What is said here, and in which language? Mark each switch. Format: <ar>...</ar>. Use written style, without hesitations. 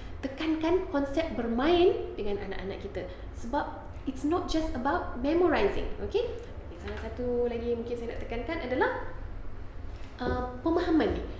<ms>Tekankan konsep bermain dengan anak-anak kita. Sebab</ms> <en>it's not just about memorizing. Okay?</en> <ms>Salah satu lagi yang mungkin saya nak tekankan adalah pemahaman ni.</ms>